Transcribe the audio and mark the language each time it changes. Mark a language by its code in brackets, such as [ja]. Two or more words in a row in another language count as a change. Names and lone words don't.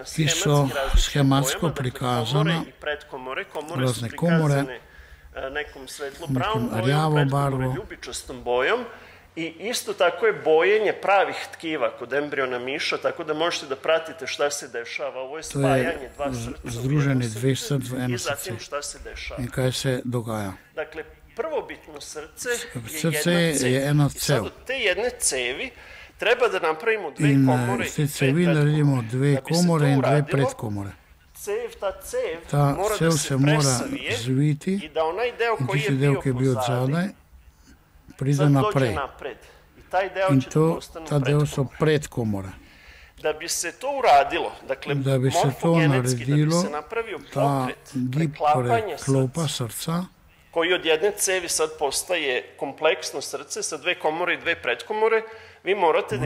[sl] ki so schematsko prikazana, [sr] komore i predkomore. Komore razne su komore, prikazane nekom svetlo-brown nekom bojom, [sl] rjavo predkomore barvo. ljubičastom bojom. [sr] I isto tako je bojenje pravih tkiva kod embriona miša, tako da možete da pratite šta se dešava. Ovo je [sl] To je [sr] spajanje dva srca u [sl] združenje [sr] jedno [sl] dveh [sr] srce [sl] src v eno [sr] i zatim [sl] srce. [sr] šta se dešava. [sl] In kaj se dogaja? [sr] Dakle, prvobitno srce [sl] Srce [sr] je jedna cev. [sl] je ena [sr] I sad [sl] cev. [sr] od te jedne cevi treba da napravimo dve [sl] In [sr] komore [sl] iz te [sr] i [sl] cevi [sr] dve [sl] naredimo [sr] predkomore. [sl] dve [sr] Da bi se [sl] komore [sr] to [sl] in dve [sr] uradilo, [sl] predkomore. [sr] Ta cev [sl] Ta [sr] mora [sl] cev [sr] da se [sl] se mora [sr] presavije [sl] zviti [sr] i da onaj deo [sl] in [sr] koji [sl] tisti [sr] je [sl] del, [sr] bio [sl] ki je bil od [sr] pozadi, [sl] zadaj, pride [sr] sad dođe [sl] naprej. [sr] napred. I taj deo [sl] In [sr] će da [sl] to, [sr] postanu [sl] ta del so [sr] predkomore. [sl] predkomore. [sr] Da bi se to uradilo, dakle, [sl] Da bi se to [sr] morfogenetski, da bi [sl] naredilo, [sr] se napravio [sl] ta [sr] pokret, [sl] gib [sr] preklapanje [sl] preklopa [sr] srca, [sl] srca, [sr] koji od jedne cevi sad postaje kompleksno srce sa dve komore i dve predkomore, vi morate da